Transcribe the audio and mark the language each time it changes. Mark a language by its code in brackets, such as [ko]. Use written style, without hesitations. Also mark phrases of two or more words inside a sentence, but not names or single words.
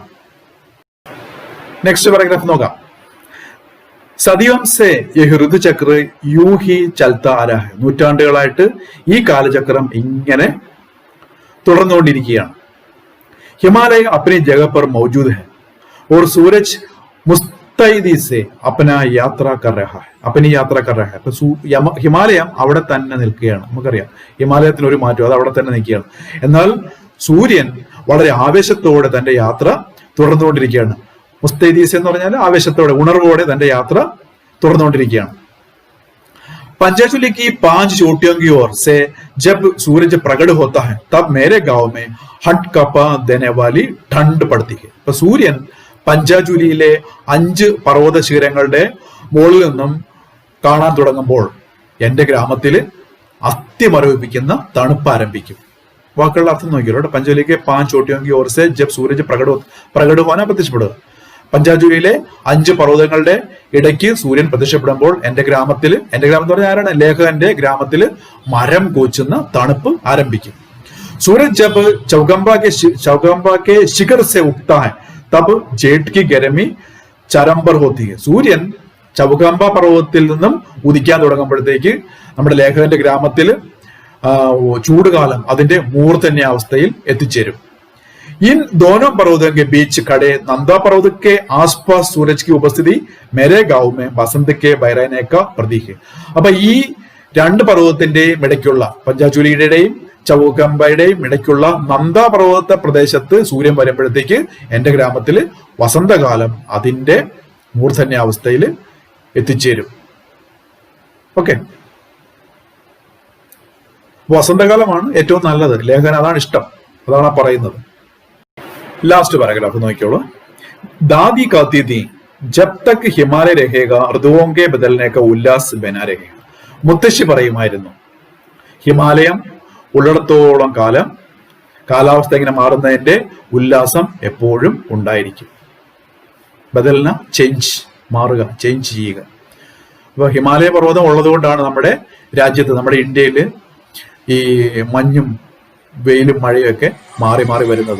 [en] next paragraph [ml] നോക്കാം. [hi] सदियों से यह ऋतुचक्र यूँही चलता आ रहा. [ml] നൂറ്റാണ്ടുകളായിട്ട് ഈ കാലചക്രം ഇങ്ങനെ തുടർന്നുകൊണ്ടിരിക്കുകയാണ്. [hi] हिमालय अपनी जगह पर मौजूद है और सूरज मुस्तैदी से अपना യാത്ര कर रहा है अपनी യാത്ര कर रहा है. [ml] അപ്പൊ ഹിമാലയം അവിടെ തന്നെ നിൽക്കുകയാണ്. നമുക്കറിയാം ഹിമാലയത്തിന് ഒരു മാറ്റം, അത് അവിടെ തന്നെ നിൽക്കുകയാണ്. എന്നാൽ സൂര്യൻ വളരെ ആവേശത്തോടെ തന്റെ യാത്ര തുടർന്നുകൊണ്ടിരിക്കുകയാണ്. മുസ്തൈദീസ് എന്ന് പറഞ്ഞാൽ ആവേശത്തോടെ, ഉണർവോടെ തന്റെ യാത്ര തുടർന്നുകൊണ്ടിരിക്കുകയാണ്. [hi] पंजाचुली की 5 चोटियों की ओर से जब सूरज प्रकट होता है तब मेरे गांव में हट कपा देने वाली ठंड पड़ती है. [ml] അപ്പൊ സൂര്യൻ പഞ്ചാചുലിയിലെ 5 പർവ്വത ശിഖരങ്ങളുടെ മുകളിൽ നിന്നും കാണാൻ തുടങ്ങുമ്പോൾ എന്റെ ഗ്രാമത്തില് അസ്ഥിമരവിപ്പിക്കുന്ന തണുപ്പ് ആരംഭിക്കും. വാക്കുകളുടെ അർത്ഥം നോക്കിയല്ലോ. പഞ്ചാചുലിക്ക് [hi] 5 चोटियों की ओर से जब सूरज प्रकट होना [ml] പ്രത്യക്ഷപ്പെടുക. പഞ്ചാചുലിയിലെ 5 പർവ്വതങ്ങളുടെ ഇടയ്ക്ക് സൂര്യൻ പ്രത്യക്ഷപ്പെടുമ്പോൾ എന്റെ ഗ്രാമത്തിൽ എന്ന് പറഞ്ഞാൽ ആരാണ്? ലേഖകന്റെ ഗ്രാമത്തിൽ മരം കോച്ചുന്ന തണുപ്പ് ആരംഭിക്കും. [hi] सूरज जब चौगंबा के शिखर से उगता है तब जेठ की गर्मी चरम पर होती है. [ml] സൂര്യൻ ചൗഗംബ പർവ്വതത്തിൽ നിന്നും ഉദിക്കാൻ തുടങ്ങുമ്പോഴത്തേക്ക് നമ്മുടെ ലേഖകന്റെ ഗ്രാമത്തിൽ ചൂടുകാലം അതിന്റെ മൂർധന്യാവസ്ഥയിൽ എത്തിച്ചേരും. [hi] इन दोनों पर्वतों के बीच खड़े नंदा पर्वत के आसपास सूरज की उपस्थिति मेरे गांव में बसंत के बहराने का प्रतीक है. [ml] അപ്പൊ ഈ 2 പർവ്വതത്തിന്റെയും ഇടയ്ക്കുള്ള പഞ്ചാചുലിയുടെയും ചൗഗംബയുടെയും ഇടയ്ക്കുള്ള നന്ദാ പർവ്വത പ്രദേശത്ത് സൂര്യൻ വരുമ്പോഴത്തേക്ക് എന്റെ ഗ്രാമത്തിൽ വസന്തകാലം അതിന്റെ മൂർധന്യാവസ്ഥയിൽ എത്തിച്ചേരും. ഓക്കെ, വസന്തകാലമാണ് ഏറ്റവും നല്ലത്. ലേഖകൻ അതാണ് ഇഷ്ടം, അതാണ് പറയുന്നത്. [en] last paragraph നോക്കിയോളൂ. [hi] दादी कहती थी जब तक हिमालय रहेगा ऋतुओं के बदलने का उल्लास बना रहेगा. [ml] മുത്തശ്ശി പറയുമായിരുന്നു, ഹിമാലയം ഉള്ളിടത്തോളം കാലം കാലാവസ്ഥ ഇങ്ങനെ മാറുന്നതിന്റെ ഉല്ലാസം എപ്പോഴും ഉണ്ടായിരിക്കും. ബദൽന ചേഞ്ച്, മാറുക, ചേഞ്ച് ചെയ്യുക. അപ്പൊ ഹിമാലയ പർവ്വതം ഉള്ളതുകൊണ്ടാണ് നമ്മുടെ രാജ്യത്ത്, നമ്മുടെ ഇന്ത്യയിൽ ഈ മഞ്ഞും വെയിലും മഴയൊക്കെ മാറി മാറി വരുന്നത്.